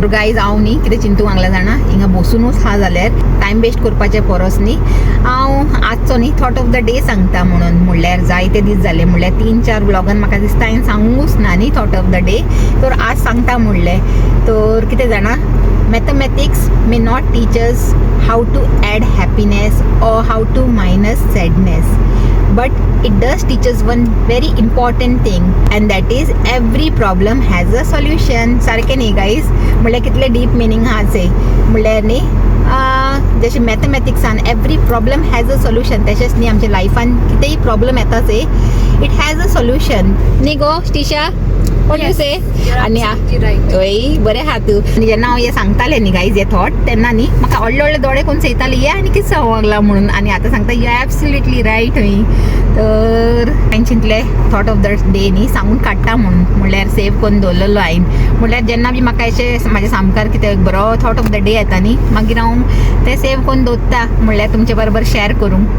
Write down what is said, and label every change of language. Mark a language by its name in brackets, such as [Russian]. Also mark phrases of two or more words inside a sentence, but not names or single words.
[Konkani] गायज हांव न्ही कितें चिंतूंक लागलां जाणा हिंगा बसूनूच हा जाल्यार [English] time waste [Konkani] करपाचे परस न्ही हांव आजचो न्ही [English] thought of the day [Konkani] सांगता म्हणून. म्हणल्यार जायते दीस जाले म्हणल्यार 3-4 ब्लॉगान म्हाका दिसता हांवें सांगूंकूच ना न्ही [English] thought of the day. [Konkani] तर आज सांगता म्हणलें. तर कितें जाणा [English] mathematics may not teach us how to add happiness or how to minus sadness, but it does teach us one very important thing, and that is every problem has a solution. [Konkani] सारकें न्ही गायज. म्हणल्यार कितले [English] deep meaning [Konkani] हा से. म्हणल्यार न्ही जशें मॅथमॅटिक्सान [English] every problem has a solution [Konkani] तशेंच न्ही आमच्या लायफान कितेंय प्रॉब्लम येता से [English] it has a solution [Konkani] न्ही गो स्टिशा. [English] What you say? [Konkani] आणि हय बरें आहा तूं. आनी जेन्ना हांव हें सांगतालें न्ही गायज हे थॉट तेन्ना न्ही म्हाका व्हडले व्हडले दोळे करून चयताले ये आनी कितें सांगूंक लागला म्हणून. आनी आतां सांगता [English] you absolutely right [Konkani] हय. तर हांवें चिंतलें [English] thought of the day [Konkani] न्ही सांगून काडटा म्हणून. म्हणल्यार सेव करून दवरलेलो हांवें. म्हणल्यार जेन्ना बी म्हाका अशें म्हाज्या सामकार कितें बरो [English] thought of the day [Konkani] येता न्ही मागीर हांव तें सेव करून दवरता म्हणल्यार तुमचे बरोबर शेअर करूंक.